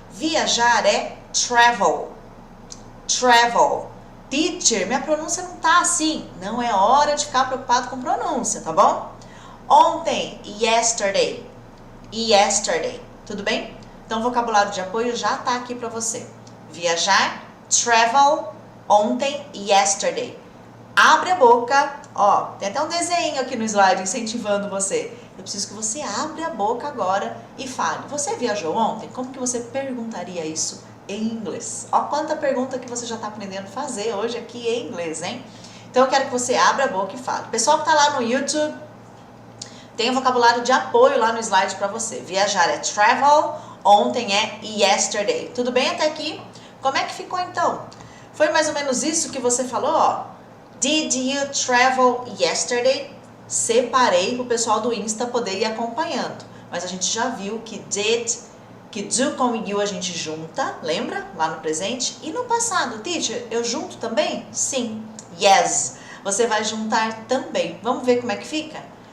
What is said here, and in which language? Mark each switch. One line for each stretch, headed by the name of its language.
Portuguese: Viajar é
English: travel. Travel.
Portuguese: Teacher, minha pronúncia não tá assim. Não é hora de ficar preocupado com pronúncia, tá bom? Ontem,
English: yesterday. Yesterday.
Portuguese: Tudo bem? Então, o vocabulário de apoio já tá aqui pra você. Viajar,
English: travel,
Portuguese: ontem,
English: yesterday.
Portuguese: Abre a boca. Ó, tem até um desenho aqui no slide incentivando você. Eu preciso que você abra a boca agora e fale. Você viajou ontem? Como que você perguntaria isso em inglês? Ó, quanta pergunta que você já está aprendendo a fazer hoje aqui em inglês, hein? Então, eu quero que você abra a boca e fale. Pessoal que está lá no YouTube, tem um vocabulário de apoio lá no slide para você. Viajar é
English: travel,
Portuguese: ontem é
English: yesterday.
Portuguese: Tudo bem até aqui? Como é que ficou então? Foi mais ou menos isso que você falou, ó.
English: Did you travel yesterday?
Portuguese: Separei para o pessoal do Insta poder ir acompanhando. Mas a gente já viu que did, que do com you a gente junta, lembra? Lá no presente. E no passado, teacher, eu junto também? Sim.
English: Yes.
Portuguese: Você vai juntar também. Vamos ver como é que fica?